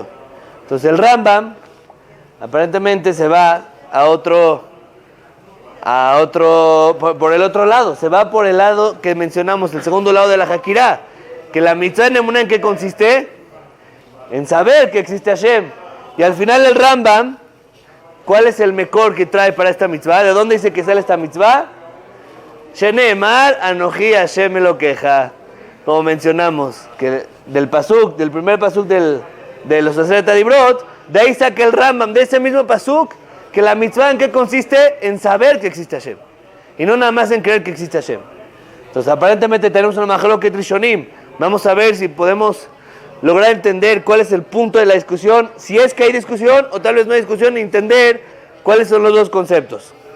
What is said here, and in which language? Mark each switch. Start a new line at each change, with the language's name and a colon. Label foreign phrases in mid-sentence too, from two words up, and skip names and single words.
Spanish: Entonces el Rambam aparentemente se va por el otro lado, se va por el lado que mencionamos, el segundo lado de la Hakirá, que la mitzvah en emuná, ¿en qué consiste? En saber que existe Hashem. Y al final el Rambam, ¿cuál es el mejor que trae para esta mitzvah? ¿De dónde dice que sale esta mitzvah?
Hebrew: שנאמר אנכי השם אלקיך.
Spanish: Como mencionamos, que del primer pasuk de los
Hebrew: עשרת דברות,
Spanish: de ahí saca el Rambam, de ese mismo pasuk, que la mitzvah en qué consiste? En saber que existe Hashem. Y no nada más en creer que existe Hashem. Entonces aparentemente tenemos una
Hebrew: מחלוקת ראשונים.
Spanish: Vamos a ver si podemos lograr entender cuál es el punto de la discusión, si es que hay discusión o tal vez no hay discusión, y entender cuáles son los dos conceptos.